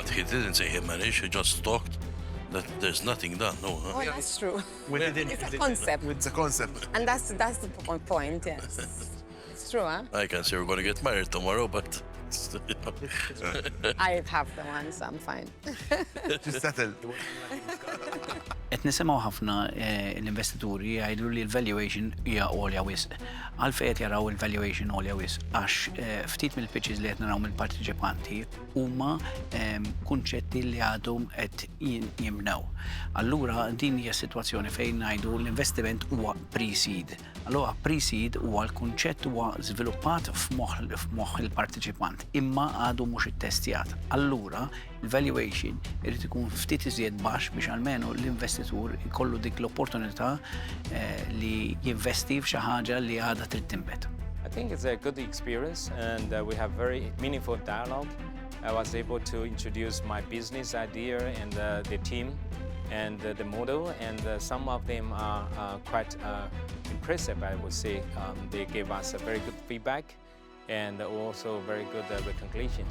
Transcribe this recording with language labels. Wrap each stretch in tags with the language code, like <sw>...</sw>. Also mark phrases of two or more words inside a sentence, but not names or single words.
<en>But he didn't say he managed, he just talked that there's nothing done, no? Oh, that's true. Within, It's a concept, It's a concept. and that's the point, yes. It's true, huh? I can say we're going to get married tomorrow, but... I have the one, so I'm fine. Just settled.</en> <mt>Qed nisimgħu ħafna l-investituri jgħidu li l-valuation hija għolja wisq. Għalfejn qed jaraw il-valuation għolja wisq għax ftit mill-pitches li qed naraw mill-partiċipanti huma kunċetti li għadhom qed jimnew. Allura din hija sitwazzjoni fejn ngħidu l-investiment huwa pre-seed. Allura pre-seed huwa l-kunċett huwa żviluppat f'moħħ il-partiċipant imma għadu mhux ittestjat. Allura il-valuation irid ikun ftit iżjed baxx biex almenu l-investitur ikollu dik l-opportunità li jinvesti f'xi ħaġa li għadha trid tinbet.</mt> <en>I think it's a good experience, and we have very meaningful dialogue. I was able to introduce my business idea and the team and the model, and some of them are quite impressive, I would say. They gave us a very good feedback and also very good recognition.</en>